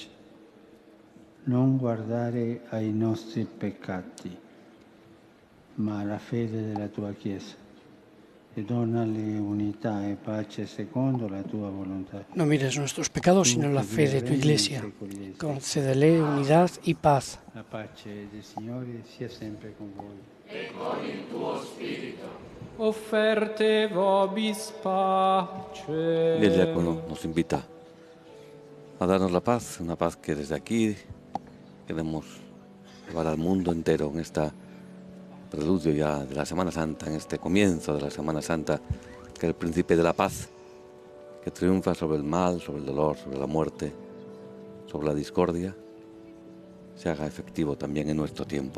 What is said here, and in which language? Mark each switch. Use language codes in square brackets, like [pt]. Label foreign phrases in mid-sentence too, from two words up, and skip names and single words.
[it] Non guardare ai nostri peccati, ma alla fede della tua Chiesa, e donale unità e pace secondo la tua volontà. [es] No mires nuestros pecados, sino la fe de tu Iglesia. Concédele unidad y paz. [it] La pace del Signore sia sempre con voi. E con il tuo spirito. [la] Offerte vobis pace. [es] Y el diácono nos invita a darnos la paz, una paz que desde aquí queremos llevar al mundo entero en esta preludio ya de la Semana Santa, en este comienzo de la Semana Santa, que el príncipe de la paz, que triunfa sobre el mal, sobre el dolor, sobre la muerte, sobre la discordia, se haga efectivo también en nuestro tiempo.